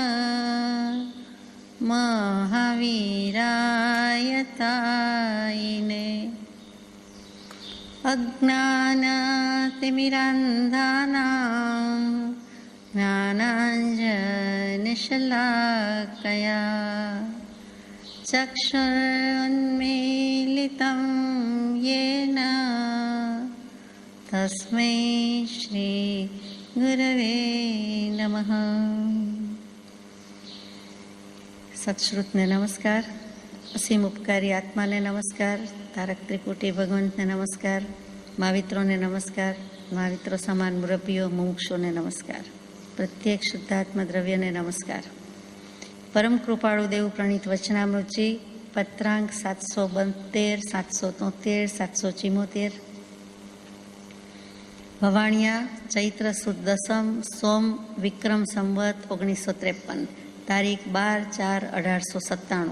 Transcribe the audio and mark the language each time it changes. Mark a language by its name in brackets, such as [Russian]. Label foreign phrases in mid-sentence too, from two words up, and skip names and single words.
[Sanskrit] महावीराय तायिने अज्ञानतिमिरान्धानां ज्ञानाञ्जनशलाकया चक्षुरुन्मीलितं येन तस्मै श्री गुरवे नमः। [Gujarati] સત્શ્રુતને નમસ્કાર, અસીમ ઉપકારી આત્માને નમસ્કાર, તારક ત્રિકુટી ભગવંતને નમસ્કાર, મહાવિત્રોને નમસ્કાર, महाविત્રો સમાન મુરબ્બીઓ મુમુક્ષોને નમસ્કાર, પ્રત્યેક શુદ્ધાત્મ દ્રવ્યને નમસ્કાર। પરમ કૃપાળુ દેવ પ્રણીત વચનામૃતજી પત્રાંક 772, 773, 774 ભવાણિયા ચૈત્ર સુદ દસમ સોમ વિક્રમ સંવત 1953 તારીખ 12/4/1897।